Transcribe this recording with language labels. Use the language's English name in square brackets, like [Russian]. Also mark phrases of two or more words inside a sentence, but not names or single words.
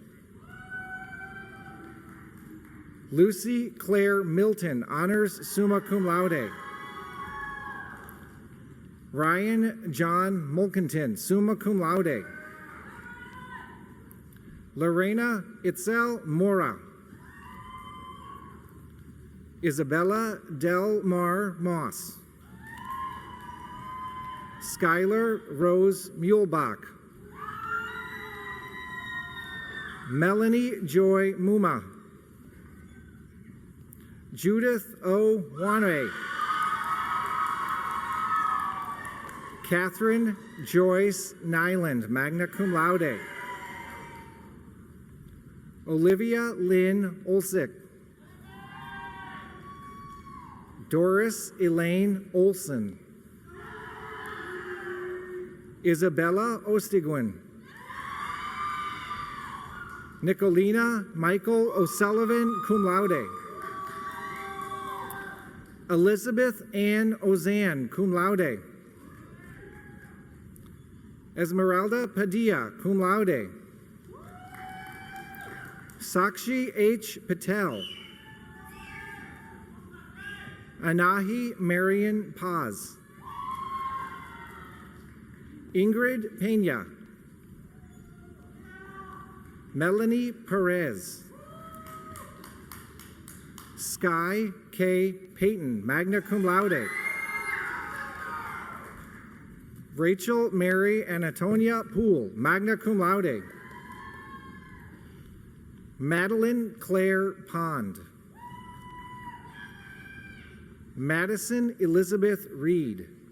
[English] Lucy Claire Milton, honors [Latin] summa cum laude. [English] Ryan John Mulkinton, [Latin] summa cum laude. [English] Lorena Itzel Mora. Isabella Del Mar Moss. Skylar Rose Mulebach. Melanie Joy Muma. Judith O. Wanwe. Catherine Joyce Nyland, [Latin] magna cum laude. [English] Olivia Lynn Olsick. Doris Elaine Olson. Isabella Ostigwin. Nicolina Michael O'Sullivan, [Latin] cum laude. [English] Elizabeth Ann Ozanne, [Latin] cum laude. [English] Esmeralda Padilla, [Latin] cum laude. [English] Sakshi H. Patel. Anahi Marion Paz. Ingrid Pena. Melanie Perez. Sky K. Payton, [Latin] magna cum laude. [English] Rachel Mary Antonia Poole, [Latin] magna cum laude. [English] Madeline Claire Pond. Madison Elizabeth Reed.